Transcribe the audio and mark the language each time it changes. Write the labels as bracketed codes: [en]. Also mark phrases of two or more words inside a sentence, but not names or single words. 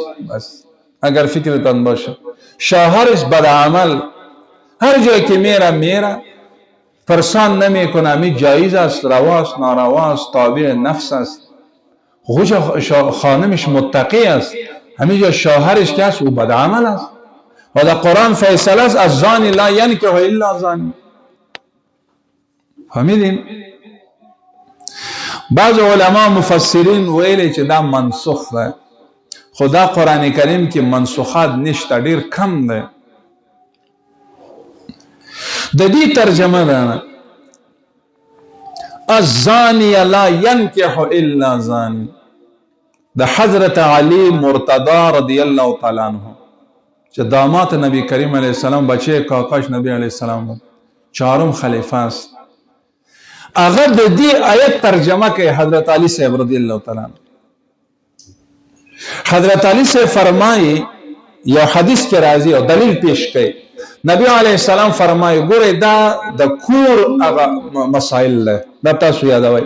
[fa] بس اگر فکرتان باشه شوهرش بدعمل، هر جایی که میره پرسان نمی کنه، می جایز است، رواست، نارواست، تابع نفس است. خوش خانمش متقی است، همیجا شوهرش که است او بدعمل است و در قرآن فیصله است از [ar] زانی لا ینکح الا زانی. [fa] فهمیدین؟ [ps] بعض علما مفسرین ویلی چې دا منسوخ ده، خدا قرآن کریم کې منسوخات نشته، ډیر کم ده. د دې ترجمه ده [ar] الزانی لا ینکح الا زانی، [ps] د حضرت علی مرتضی [ar] رضی الله تعالی عنہ [ps] چې داماد نبی کریم [ar] علیه السلام [fa] بچه کاکاش نبی علیه السلام چهارم خلیفه است. [ps] هغه د دې آیت ترجمه کوي حضرت علی صاحب [ar] رضی الله تعالی عنہ. [ps] حضرت علی صاحب فرمایي یو حدیث کې راځي او دلیل پیش کوي. نبی [ar] علیه السلام [ps] فرمایي ګوره دا د کور هغه مسائل ده، دا تاسو یادوي.